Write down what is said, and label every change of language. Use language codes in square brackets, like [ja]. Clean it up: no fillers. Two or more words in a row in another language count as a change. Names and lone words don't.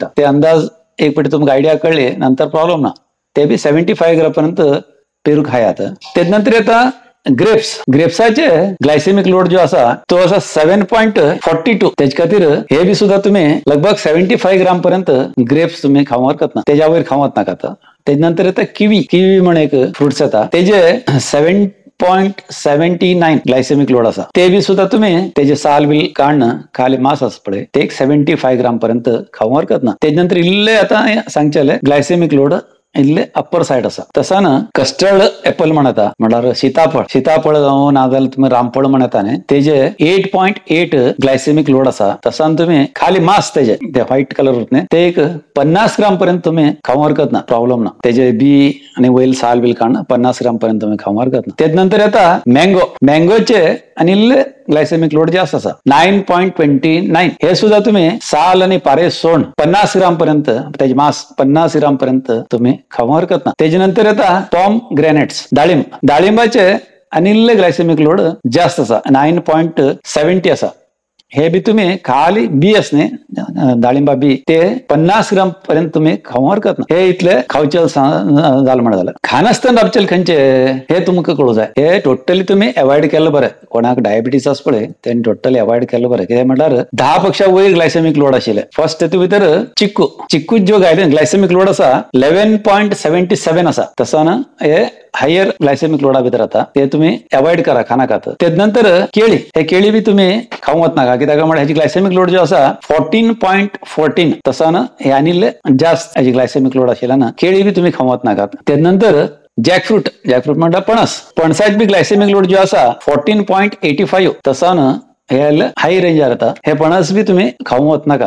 [kok] ते अंदाज एक फावटी तुमकां आयडिया कळ्ळी नंतर प्रॉब्लेम ना. ते बी 75 ग्राम पर्यंत पेरू खायात. त्याच नंतर येता ग्रेप्साचे [en] glycemic load [kok] जो असा तो असा 7.42. त्याच्या खातीर हे बी सुद्धा तुम्ही लगभग 75 ग्राम पर्यंत ग्रेप्स तुम्ही खावंक हरकत ना, त्याच्या वयर खावंक नाका. त्याच्यानंतर येतं किवी म्हणून एक फ्रुट्स येता, तेजे 7.79 [en] glycemic load [kok] असा. ते बी सुद्धा तुम्ही त्याचे साल बिल काढणं खाली मास असं पडे ते एक 75 ग्राम पर्यंत खावंक हरकत ना. त्याच्यानंतर इल्ले आता सांगचेले [en] glycemic load [kok] इल्ले [en] upper side [kok] असा. तसा ना [en] custard apple [kok] म्हणता म्हटल्यार सीताफळ जावं नाजाल्यार तुम्ही रामफळ म्हणता न्ही, तेजे 8.8 [en] glycemic load [kok] असा. तसा तुम्ही खाली मास तेजे ते [en] white colour [kok] न्ही ते एक 50 ग्राम पर्यंत तुम्ही खावंक हरकत ना, प्रॉब्लेम ना. तेजे बी आणि वैल साल बिल काढणं 50 ग्राम पर्यंत तुम्ही खावंक हरकत ना. त्यानंतर येता मँगोचे आणि इल्ले [en] glycemic load [kok] जास्त असा 9.29. हे सुद्धा तुम्ही साल आणि पारे सोड 50 ग्राम पर्यंत त्याचे मास 50 ग्राम पर्यंत तुम्ही खावंक हरकत ना. त्याच्यानंतर येता पॉमग्रेनेट्स डाळिंबाचे अनिल्ले [en] glycemic load [kok] जास्त असा 9.70 असा. हे बी तुम्ही खाली बी असणे डाळिंबा बी ते 50 ग्राम पर्यंत तुम्ही खावंक हरकत ना. हे इतले खावचेल जाल म्हण जाल्यार. खानासतना रावचेल खंयचे हे तुमकां कळूं जाय. हे टोटली तुम्ही अवॉइड केलं बरें. कोणाक डायबिटीस आसा पळय तेणी टोटली अवॉइड केलं बरें. कित्याक म्हटल्यार 10 पेक्षा वयर [en] glycemic load [kok] आशिल्ले. फर्स्ट तेतूं भितर चिक्कू जो [en] glycemic load [kok] असा 11.77 असा. तसा ना हे [en] higher glycemic load [kok] भितर आता ते तुम्ही अवॉइड करा खानाकात. त्यानंतर केळी बी तुम्ही खावंक नाका, कित्याक म्हळ्यार हेची [en] glycemic load [kok] जो असा 14.14. तसा ना हे आनिल्ले जास्त हेची [en] glycemic load [kok] आशिल्ला ना केळी बी तुम्ही खावंक नाकात. त्यानंतर जॅकफ्रूट म्हणटा पणसाचे बी [en] glycemic load [kok] जो असा 14.85. तसा ना हे [en] high range [kok] येता. हे पणस बी तुम्ही खावंक नाकात.